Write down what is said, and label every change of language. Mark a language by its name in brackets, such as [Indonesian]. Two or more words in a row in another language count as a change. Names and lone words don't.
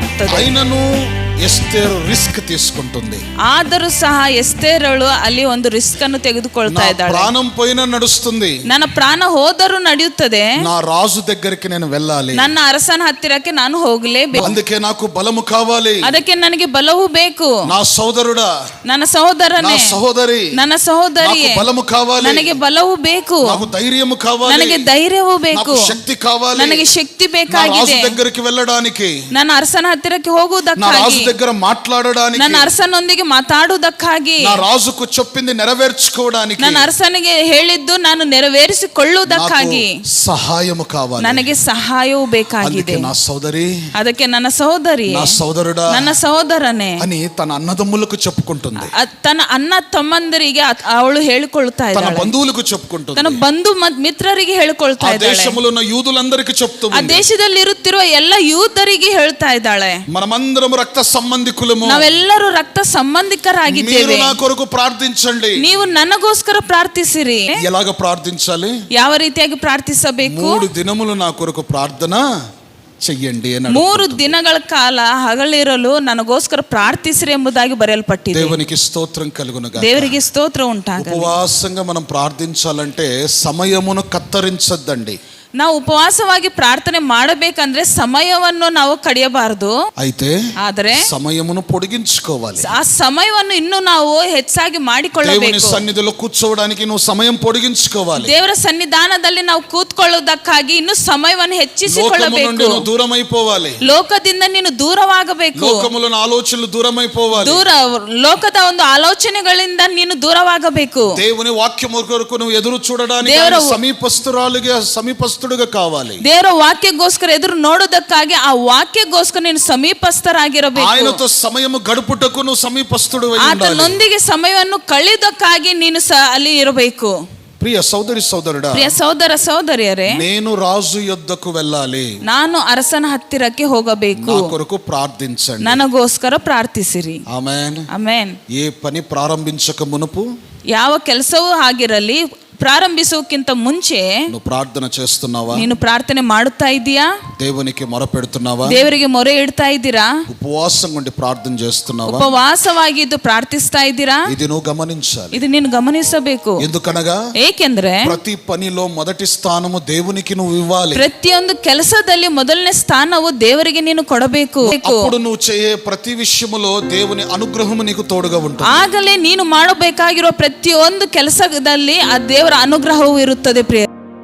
[Kannada] ಇರುತ್ತದೆ. [Telugu] అయినను ఎస్తేరు రిస్క్ తీసుకుంటుంది. [Kannada] ಆದರೂ ಸಹ ಎಸ್ತೇರಳು ಅಲ್ಲಿ ಒಂದು ರಿಸ್ಕ್ ಅನ್ನು ತೆಗೆದುಕೊಳ್ತಾ ಇದ್ದಾಳೆ. [Telugu] ప్రాణం పోయినా నడుస్తుంది, [Kannada] ನನ್ನ ಪ್ರಾಣ ಹೋದರೂ ನಡೆಯುತ್ತದೆ, [Telugu] నా రాజు దగ్గరికి నేను వెళ్ళాలి, [Kannada] ನನ್ನ ಅರಸನ ಹತ್ತಿರಕ್ಕೆ ನಾನು ಹೋಗಲೇಬೇಕು, [Telugu] అందుకే నాకు బలము కావాలి, [Kannada] ಅದಕ್ಕೆ ನನಗೆ ಬಲವು ಬೇಕು. [Telugu] నా సోదరుడా, [Kannada] ನನ್ನ ಸಹೋದರನೇ, [Telugu] నా సహోదరి, [Kannada] ನನ್ನ ಸಹೋದರಿಯೇ, [Telugu] నాకు బలము కావాలి, [Kannada] ನನಗೆ ಬಲವು ಬೇಕು, [Telugu] నాకు ధైర్యము కావాలి, [Kannada] ನನಗೆ ಧೈರ್ಯವೂ ಬೇಕು, [Telugu] నాకు శక్తి కావాలి, [Kannada] ನನಗೆ ಶಕ್ತಿ [Telugu] నా రాజు [Kannada] ಬೇಕಾಗಿದೆ. [Telugu] దగ్గరికి వెళ్ళడానికి, [Kannada] ನನ್ನ ಅರಸನ ಹತ್ತಿರಕ್ಕೆ [Telugu] నా [Kannada] ಹೋಗುವುದಕ್ಕಾಗಿ, [Telugu] రాజు దగ్గర మాట్లాడడానికి, [Kannada] ನನ್ನ ಅರಸನೊಂದಿಗೆ ಮಾತಾಡುವುದಕ್ಕಾಗಿ, [Telugu] నా రాజుకు చెప్పింది నెరవేర్చుకోవడానికి, [Kannada] ನನ್ನ ಅರಸನಿಗೆ ಹೇಳಿದ್ದು ನಾನು ನೆರವೇರಿಸಿಕೊಳ್ಳುವುದಕ್ಕಾಗಿ [Telugu] సహాయము కావాలి, [Kannada] ನನಗೆ ಸಹಾಯವೂ ಬೇಕಾಗಿದೆ. [Telugu] నా సోదరి, [Kannada] ಅದಕ್ಕೆ ನನ್ನ ಸಹೋದರಿ, [Telugu] నా సోదరుడా [Kannada] ನನ್ನ ಸಹೋದರನೇ [Telugu] అని తన అన్నదమ్ములకు చెప్పుకుంటుంది, [Kannada] ತನ್ನ ಅಣ್ಣ ತಮ್ಮಂದರಿಗೆ ಅವಳು ಹೇಳಿಕೊಳ್ಳುತ್ತಾ [Telugu] తన [Kannada] ಇದ್ದಾಳೆ, [Telugu] బంధువులకు చెప్పుకుంటుంది, [Kannada] ತನ್ನ ಬಂಧು ಮಿತ್ರರಿಗೆ ಹೇಳಿಕೊಳ್ತಾ [Telugu] ఆ [Kannada] ಇದ್ದಾಳೆ, [Telugu] దేశములో ఉన్న యూదులందరికీ చెప్తూ [Kannada] ಆ [Telugu] ఉంది. [Kannada] ದೇಶದಲ್ಲಿ ಇರುತ್ತಿರುವ ಎಲ್ಲ ಯೂದರಿಗೆ ಹೇಳ್ತಾ ಇದ್ದಾಳೆ, [Telugu] మనమందరం రక్త సంబంధికులము, [Kannada] ನಾವೆಲ್ಲರೂ ರಕ್ತ [Telugu] మీరు [Kannada] ಸಂಬಂಧಿಕರಾಗಿದ್ದೇವೆ, [Telugu] నా కొరకు ప్రార్థించండి. [Kannada] ನೀವು ನನಗೋಸ್ಕರ ಪ್ರಾರ್ಥಿಸಿರಿ. [Telugu] ఎలాగ ప్రార్థించాలి? [Kannada] ಯಾವ ರೀತಿಯಾಗಿ ಪ್ರಾರ್ಥಿಸಬೇಕು? [Telugu] 3 దినములు నా కొరకు ప్రార్థన చెయ్యండి అని [Kannada] 3 ದಿನಗಳ ಕಾಲ ಹಗಲಿರಲು ನನಗೋಸ್ಕರ ಪ್ರಾರ್ಥಿಸಿರಿ ಎಂಬುದಾಗಿ ಬರೆಯಲ್ಪಟ್ಟಿದೆ. [Telugu] దేవునికి స్తోత్రం కలుగునుగా. [Kannada] ದೇವರಿಗೆ ಸ್ತೋತ್ರ ಉಂಟಾಗಲಿ. [Telugu] ఉపవాసంగా మనం ప్రార్థించాలంటే సమయమును కత్తరించొద్దండి. [Kannada] ನಾವು ಉಪವಾಸವಾಗಿ ಪ್ರಾರ್ಥನೆ ಮಾಡಬೇಕಂದ್ರೆ ಸಮಯವನ್ನು ನಾವು ಕಡಿಯಬಾರದು, ಆದರೆ ಸಮಯವನ್ನು పొడిగించుకోవాలి. ಆ ಸಮಯವನ್ನು ಇನ್ನೂ ನಾವು ಹೆಚ್ಚಾಗಿ ಮಾಡಿಕೊಳ್ಳಬೇಕು. [Telugu] దేవుని సన్నిధిలో కూర్చోవడానికి నువ్వు సమయం పొడిగించుకోవాలి. [Kannada] ದೇವರ ಸನ್ನಿಧಾನದಲ್ಲಿ ನಾವು ಕೂತ್ಕೊಳ್ಳುವುದಕ್ಕಾಗಿ ಇನ್ನೂ ಸಮಯವನ್ನು ಹೆಚ್ಚಿಸಿಕೊಳ್ಳಬೇಕು. [Telugu] దూరమైపోవాలి, [Kannada] ಲೋಕದಿಂದ ನೀನು ದೂರವಾಗಬೇಕು, [Telugu] లోకములోని ఆలోచనలు దూరమైపోవాలి, [Kannada] ಲೋಕದ ಒಂದು ಆಲೋಚನೆಗಳಿಂದ ನೀನು ದೂರವಾಗಬೇಕು. [Telugu] దేవుని వాక్యము కొరకు నువ్వు ఎదురు చూడడానికి సమీపస్తుడుగా కావాలి. [Kannada] ದೇವರ ವಾಕ್ಯಕ್ಕೋಸ್ಕರ ಎದುರು ನೋಡೋದಕ್ಕಾಗಿ ಆ ವಾಕ್ಯಕ್ಕೋಸ್ಕರ ನೀನು ಸಮೀಪಸ್ಥರಾಗಿರಬೇಕು. [Telugu] ఆయనతో సమయము గడుపుటకు నువ్వు సమీపస్తుడుగా ఉండాలి. [Kannada] ಆತನೊಂದಿಗೆ ಸಮಯವನ್ನು ಕಳೆಯೋದಕ್ಕಾಗಿ ನೀನು ಅಲ್ಲಿ ಇರಬೇಕು. [Telugu] ప్రియ సోదరి సోదరుడా, [Kannada] ಪ್ರಿಯ ಸಹೋದರ ಸಹೋದರಿಯರೇ, [Telugu] నేను రాజు యొద్దకు వెళ్ళాలి, [Kannada] ನಾನು ಅರಸನ ಹತ್ತಿರಕ್ಕೆ ಹೋಗಬೇಕು, [Telugu] నా కొరకు ప్రార్థించండి, [Kannada] ನನಗೋಸ್ಕರ ಪ್ರಾರ್ಥಿಸಿರಿ. ಆಮೆನ್. ಆಮೆನ್. [Telugu] ఏ పని ప్రారంభించక మునుపు, [Kannada] ಯಾವ ಕೆಲಸವೂ ಆಗಿರಲಿ, ಪ್ರಾರಂಭಿಸುವುದಕ್ಕಿಂತ ಮುಂಚೆ [Telugu] నువ్వు ప్రార్థన చేస్తున్నావా? [Kannada] ನೀನು ಪ್ರಾರ್ಥನೆ ಮಾಡುತ್ತಾ ಇದೀಯಾ? [Telugu] దేవునికి మొరపెడుతున్నావా? [Kannada] ದೇವರಿಗೆ ಮೊರೆ ಇಡ್ತಾ ಇದ್ದೀರಾ? [Telugu] ఉపవాసం ఉండి ప్రార్థన చేస్తున్నావా? [Kannada] ಉಪವಾಸವಾಗಿದ್ದು ಪ್ರಾರ್ಥಿಸ್ತಾ ಇದ್ದೀರಾ? [Telugu] ఇది నువ్వు గమనించాలి. [Kannada] ಇದು ನೀನು ಗಮನಿಸಬೇಕು. [Telugu] ఎందుకనగా [Kannada] ಏಕೆಂದ್ರೆ [Telugu] ప్రతి పనిలో మొదటి స్థానము దేవునికి నువ్వు ఇవ్వాలి. [Kannada] ಪ್ರತಿಯೊಂದು ಕೆಲಸದಲ್ಲಿ ಮೊದಲನೇ ಸ್ಥಾನವು ದೇವರಿಗೆ ನೀನು ಕೊಡಬೇಕು. [Telugu] అప్పుడు నువ్వు చేయే ప్రతి విషయములో దేవుని అనుగ్రహము నీకు తోడుగా ఉంటుంది. [Kannada] ಆಗಲೇ ನೀನು ಮಾಡಬೇಕಾಗಿರೋ ಪ್ರತಿಯೊಂದು ಕೆಲಸದಲ್ಲಿ ಆ ದೇವರ ಅನುಗ್ರಹವೂ ಇರುತ್ತದೆ. ಪ್ರಿಯ